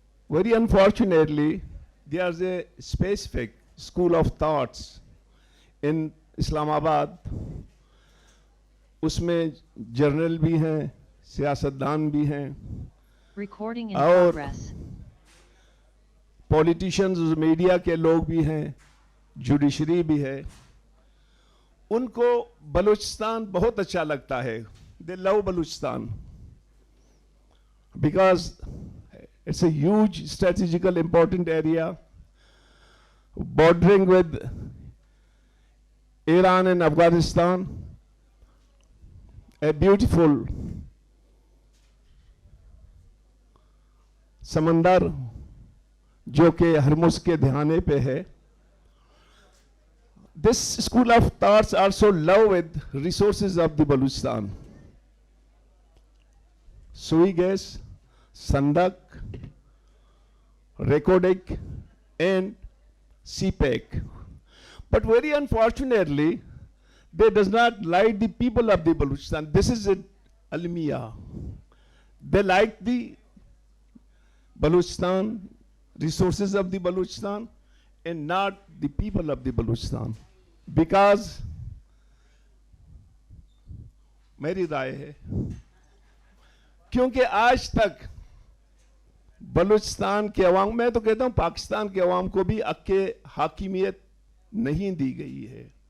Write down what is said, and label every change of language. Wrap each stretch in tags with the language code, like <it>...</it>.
<en>Very unfortunately, there's a specific school of thoughts in Islam Abad.</en> <ur>اس میں general بھی ہیں, سیاستدان بھی ہیں, اور پولیٹیشنز میڈیا کے لوگ بھی ہیں, جوڈیشری بھی ہے. ان کو بلوچستان بہت اچھا لگتا ہے.</ur> <en>They love Balochistan because it's a huge strategical important area bordering with Iran and Afghanistan. A beautiful</en> <ur>سمندر جو کہ ہرمز کے دھیانے پہ ہے.</ur> <en>This school of thoughts also love with resources of the Balochistan. Sui gas, Sandak, Rekodik and CPEC. But very unfortunately, they does not like the people of the Balochistan. This is it, Almiya. They like the Balochistan, resources of the Balochistan, and not the people of the Balochistan. Because</en> <ur>میری رائے ہے کیونکہ آج تک بلوچستان کے عوام, میں تو کہتا ہوں پاکستان کے عوام کو بھی حق حاکمیت نہیں دی گئی ہے.</ur>